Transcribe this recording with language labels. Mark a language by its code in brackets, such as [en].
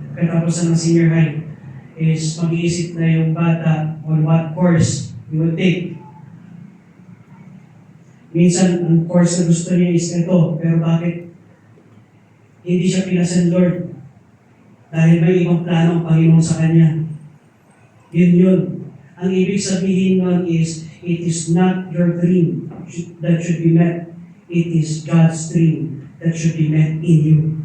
[tl] Katapusan ng senior high, is mag-iisip na yung bata [en] on what course you will take. [tl] Minsan, ang course na gusto niya is ito, pero bakit hindi siya pinasan Lord? Dahil may ibang plano ang Panginoon sa kanya. Yun. Ang ibig sabihin nun [en] is, it is not your dream that should be met. It is God's dream that should be met in you.